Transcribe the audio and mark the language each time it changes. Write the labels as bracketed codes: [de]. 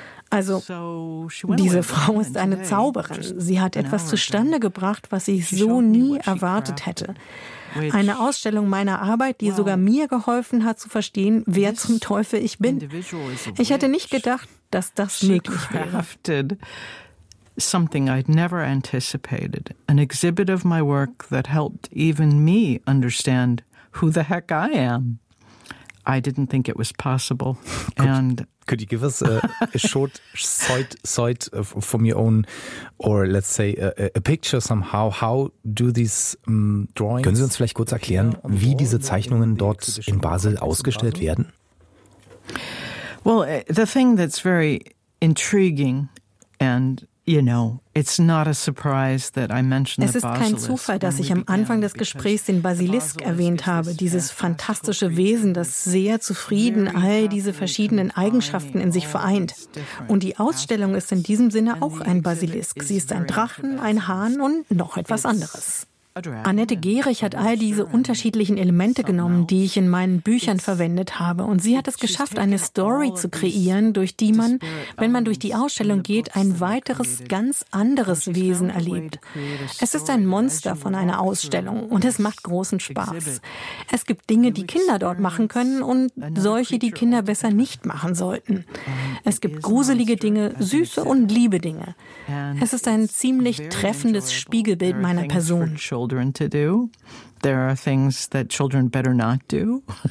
[de] Also, diese Frau ist eine Zauberin. Sie hat etwas zustande gebracht, was ich so nie erwartet hätte. Eine Ausstellung meiner Arbeit, die sogar mir geholfen hat zu verstehen, wer zum Teufel ich bin. Ich hätte nicht gedacht, dass das möglich wäre. [en] Something I'd never anticipated. An exhibit of my work that helped even me understand who the heck I am. I didn't think it was possible. Could you give us a short sight from your own, or let's say a picture somehow? How do these drawings? [de] Können Sie uns vielleicht kurz erklären, wie diese Zeichnungen dort in Basel ausgestellt werden? [en] Well, the thing that's very intriguing, and you know, it's not a surprise that I mentioned the [de] Basilisk. Es ist kein Zufall, dass ich am Anfang des Gesprächs den Basilisk erwähnt habe, dieses fantastische Wesen, das sehr zufrieden all diese verschiedenen Eigenschaften in sich vereint. Und die Ausstellung ist in diesem Sinne auch ein Basilisk. Sie ist ein Drachen, ein Hahn und noch etwas anderes. Annette Gehrig hat all diese unterschiedlichen Elemente genommen, die ich in meinen Büchern verwendet habe. Und sie hat es geschafft, eine Story zu kreieren, durch die man, wenn man durch die Ausstellung geht, ein weiteres, ganz anderes Wesen erlebt. Es ist ein Monster von einer Ausstellung und es macht großen Spaß. Es gibt Dinge, die Kinder dort machen können und solche, die Kinder besser nicht machen sollten. Es gibt gruselige Dinge, süße und liebe Dinge. Es ist ein ziemlich treffendes Spiegelbild meiner Person. [en] Children to do. There are things that children better not do.